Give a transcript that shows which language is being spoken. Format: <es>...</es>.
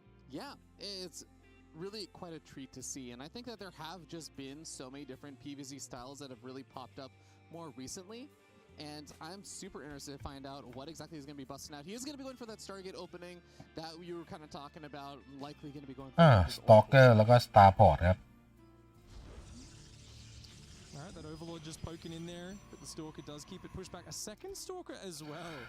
<en>Yeah, it's really quite a treat to see, and I think that there have just been so many different PvZ styles that have really popped up more recently, and I'm super interested to find out what exactly he's going to be busting out. He is going to be going for that Stargate opening that you were kind of talking about, likely going to be going for</en> <th>Stalker แล้วก็ Starport ครับ</th> <en>Alright, that Overlord just poking in there, but the Stalker does keep it pushed back. A second Stalker as well.</en>